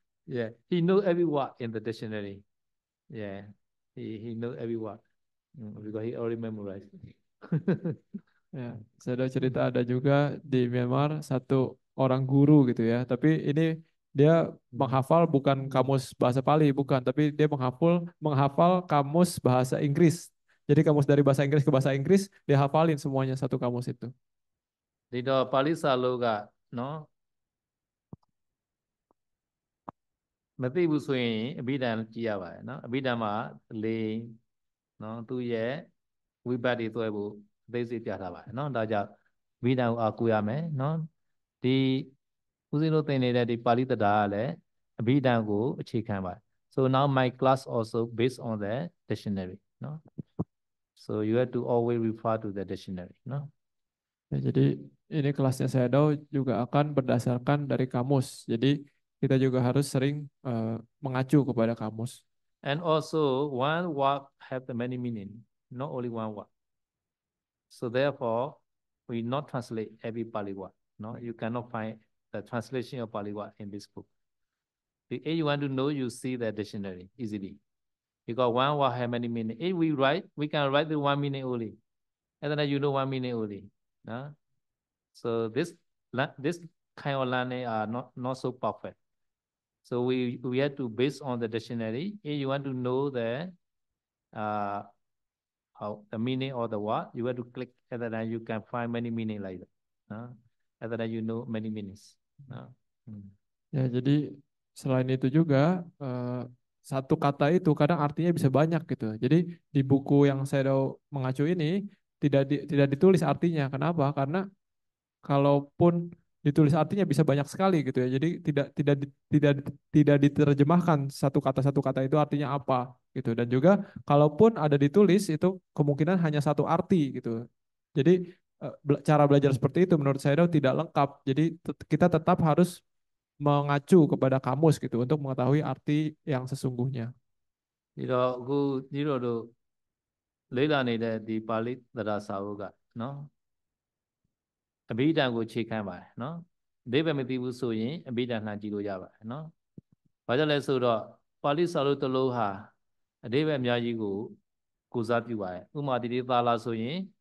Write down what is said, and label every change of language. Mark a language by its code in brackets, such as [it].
[en] Yeah. He knew every word in the dictionary. Yeah. He knew every word because he already memorized. [id] Ya, saya ada cerita ada juga di Myanmar satu orang guru gitu ya. Tapi ini dia menghafal bukan kamus bahasa Pali, bukan, tapi dia menghafal kamus bahasa Inggris. Jadi kamus dari bahasa Inggris ke bahasa Inggris dia hafalin semuanya satu kamus itu. [my] ဒီတော့ပါဠိစာလုံးကနော်မသိဘူးဆိုရင်အဘိဓမ္မာကြည့်ရပါတယ်နော်အဘိဓမ္မာလေနော်သူ့ရဲ့ဝိပတ်တွေသွဲဖို့အသေးစိတ်ပြထားပါတယ်နော်ဒါကြောင့်အဘိဓမ္မာကိုအားကိုးရမယ်နော်ဒီဦးဇင်းတို့သင်နေတဲ့ဒီပါဠိတရားကလည်းအဘိဓမ္မာကိုအခြေခံပါတယ် [en] so now my class also based on the dictionary [my] နော် [en] So you have to always refer to the dictionary, no? [id] Ya, jadi ini kelasnya Shadow juga akan berdasarkan dari kamus. Jadi kita juga harus sering mengacu kepada kamus. [en] And also, one word have the many meaning, not only one word. So therefore, we not translate every Pali word. No, you cannot find the translation of Pali word in this book. If you want to know, you see the dictionary easily. Because one word have many meaning. If we write, we can write the one meaning only. And then you know one meaning only. No? So this kind of learning are not so perfect. So we have to base on the dictionary. If you want to know uh, the meaning of the word, you have to click, and then you can find many meaning like that. And then you know many meanings. Hmm. [id] Ya, jadi selain itu juga satu kata itu kadang artinya bisa banyak gitu. Jadi di buku yang Shadow mengacu ini tidak ditulis artinya. Kenapa? Karena kalaupun ditulis artinya bisa banyak sekali gitu ya. Jadi tidak diterjemahkan satu kata itu artinya apa gitu. Dan juga kalaupun ada ditulis itu kemungkinan hanya satu arti gitu. Jadi cara belajar seperti itu menurut saya tidak lengkap. Jadi kita tetap harus mengacu kepada kamus gitu untuk mengetahui arti yang sesungguhnya. [my] ဒီတော့အခုညီတော်တို့လေ့လာနေတဲ့ဒီပါဠိတရားစာအုပ်ကနော်အဘိဓမ္မာကိုခြေခံပါတယ်နော်အဓိပ္ပာယ်မသိဘူးဆိုရင်အဘိဓမ္မာလှန်ကြည့်လို့ရပါတယ်နော်ဘာကြောင့်လဲဆိုတော့ပါဠိစာအုပ်တစ်လုံးဟာအဓိပ္ပာယ်အများကြီးကိုစားပြုပါတယ်ဥပမာဒီသာလာဆိုရင်